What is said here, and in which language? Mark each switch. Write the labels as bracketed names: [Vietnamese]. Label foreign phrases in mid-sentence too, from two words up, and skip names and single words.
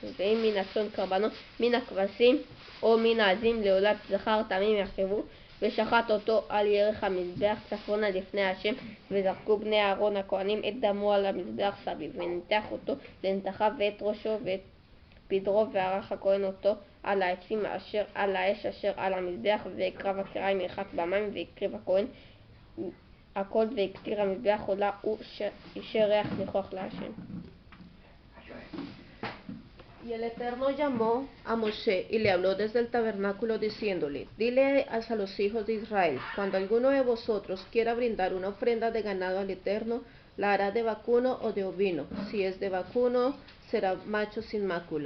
[Hebrew] ואם מן הצאן קרבנות, מן הכבשים או מן העזים לעולת זכר תמים יקריבו, ושחט אותו על ירך המזבח צפונה לפני השם, וזרקו בני אהרון הכהנים את דמו על המזבח סביב, וניתח אותו לנתחיו ואת ראשו ואת פדרו, וערך הכהן אותו על העצים אשר על האש אשר על המזבח, והקרב הקריים ירחץ במים, והקריב הכהן הכל, והקטיר המזבח עולה אישר ריח ניחוח להשם. [Spanish] Y el Eterno llamó a Moshe y le habló desde el tabernáculo diciéndole: Dile a los hijos de Israel, cuando alguno de vosotros quiera brindar una ofrenda de ganado al Eterno, la hará de vacuno o de ovino. Si es de vacuno, será macho sin mácula.